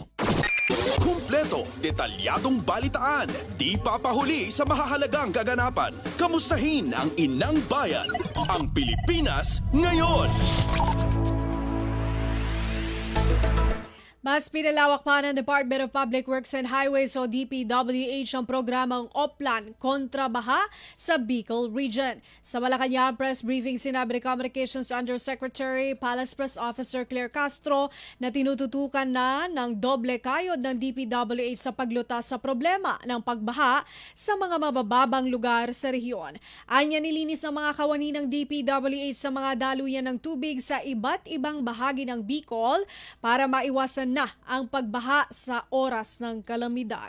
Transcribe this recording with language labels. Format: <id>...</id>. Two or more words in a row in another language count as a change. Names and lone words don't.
<tl>Kumpleto, detalyadong balitaan, di papahuli sa mahahalagang kaganapan. Kamustahin ang inang bayan, ang Pilipinas ngayon. Mas pinalawak pa ng Department of Public Works and Highways o DPWH ang programang Oplan kontra baha sa Bicol Region. Sa Malacanang press briefing, sinabi ni Communications Undersecretary Palace Press Officer Claire Castro na tinututukan na ng doble kayod ng DPWH sa paglutas sa problema ng pagbaha sa mga mabababang lugar sa rehiyon. Anya nilinis ang mga kawani ng DPWH sa mga daluyan ng tubig sa iba't ibang bahagi ng Bicol para maiwasan na ang pagbaha sa oras ng kalamidad.</tl>